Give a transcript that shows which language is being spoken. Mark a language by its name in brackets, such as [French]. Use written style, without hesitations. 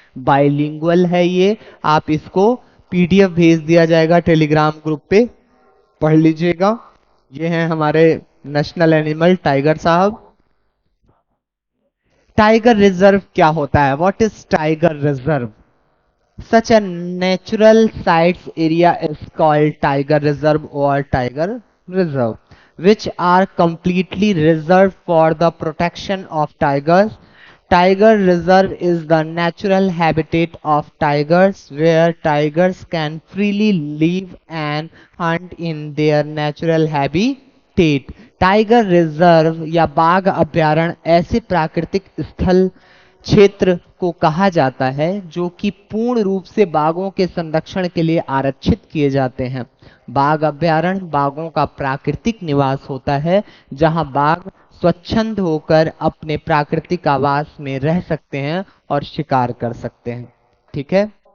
[Hindi] Bilingual है ये। आप इसको PDF भेज दिया जाएगा टेलीग्राम ग्रुप पे, पढ़ लीजिएगा। ये हैं हमारे नेशनल एनिमल टाइगर साहब। टाइगर रिजर्व क्या होता है? [English] What is tiger reserve? Such a natural sites area is called tiger reserve or tiger reserve, which are completely reserved for the protection of tigers. Tiger reserve is the natural habitat of tigers where tigers can freely live and hunt in their natural habitat. [Hindi] Tiger reserve या बाघ अभयारण्य ऐसे प्राकृतिक स्थल क्षेत्र को कहा जाता है जो कि पूर्ण रूप से बाघों के संरक्षण के लिए आरक्षित किए जाते हैं। बाघ अभयारण्य बाघों का प्राकृतिक निवास होता है जहां बाघ स्वच्छंद होकर अपने प्राकृतिक आवास में रह सकते हैं और शिकार कर सकते हैं। ठीक है।